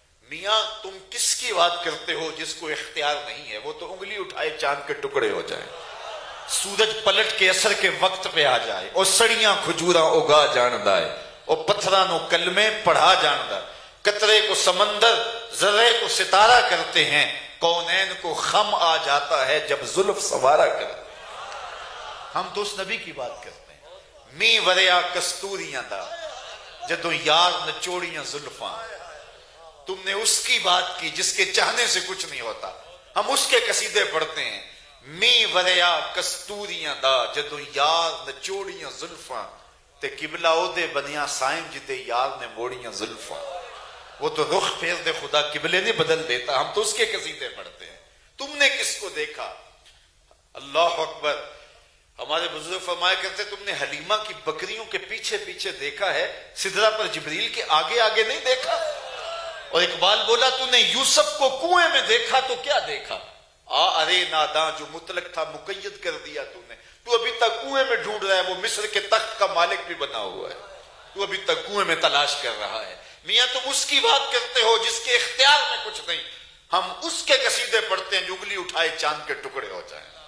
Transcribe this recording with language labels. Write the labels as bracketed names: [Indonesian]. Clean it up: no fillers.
[Urdu] میاں تم کس کی بات کرتے ہو جس کو اختیار نہیں ہے؟ وہ تو انگلی اٹھائے چاند کے ٹکڑے ہو جائیں، سورج پلٹ کے اثر کے وقت پہ آ جائے، [Punjabi] اور سڑیاں کھجوراں اگا جاندہ ہے، اور پتھرانوں کلمے پڑھا جاندہ. [Urdu] قطرے کو سمندر ذرے کو ستارہ کرتے ہیں، کونین کو خم آ جاتا ہے جب زلف سوارا کرتے. ہم تو اس نبی کی بات کرتے ہیں. [Punjabi] می وریا کستوریاں دا جدو یار نچوڑیاں زلفاں. [Urdu] تم نے اس کی بات کی جس کے چاہنے سے کچھ نہیں ہوتا. ہم اس کے قصیدے پڑھتے ہیں. [Punjabi] می وریا کستوریاں دا جدو یار نچوڑیاں زلفاں، تے قبلہ او دے بنیا سائیں جدے یار نے موڑیاں زلفاں. [Urdu] وہ تو رخ پھیر دے خدا قبلے نہیں بدل دیتا. ہم تو اس کے قصیدے پڑھتے ہیں. تم نے کس کو دیکھا؟ اللہ اکبر. ہمارے بزرگ فرمایا کرتے تم نے حلیمہ کی بکریوں کے پیچھے پیچھے دیکھا ہے، سدرہ پر جبریل کے آگے آگے نہیں دیکھا۔ اور اقبال بولا تو نے یوسف کو کنویں میں دیکھا تو کیا دیکھا، ارے ناداں جو مطلق تھا مقید کر دیا تو نے، تو ابھی تک کنویں میں ڈھونڈ رہا ہے، وہ مصر کے تخت کا مالک بھی بنا ہوا ہے، تو ابھی تک کنویں میں تلاش کر رہا ہے۔ میاں تم اس کی بات کرتے ہو جس کے اختیار میں کچھ نہیں، ہم اس کے قصیدے پڑھتے ہیں جو انگلی اٹھائے چاند کے ٹکڑے ہو جائیں۔